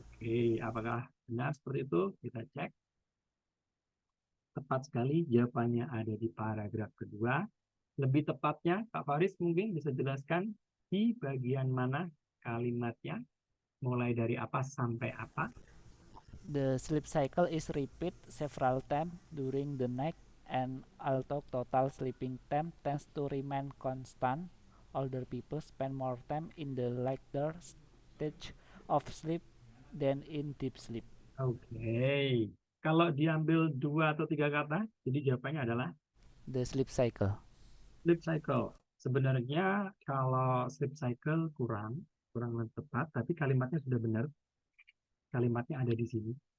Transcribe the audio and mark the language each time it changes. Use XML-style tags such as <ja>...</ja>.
<id>Oke, apakah benar seperti itu? Kita cek. Tepat sekali, jawabannya ada di paragraf kedua. Lebih tepatnya, Kak Faris mungkin bisa jelaskan di bagian mana kalimatnya, mulai dari apa sampai apa.</id> <en>The sleep cycle is repeat several times during the night, and although total sleeping time tends to remain constant, older people spend more time in the later stage of sleep than in deep sleep.</en> <id>Oke, kalau diambil 2 atau 3 kata, jadi jawabannya adalah</id> <en>The sleep cycle.</en> <id>sleep cycle. Sebenarnya kalau sleep cycle kurang lebih tepat, tapi kalimatnya sudah benar. Kalimatnya ada di sini.</id>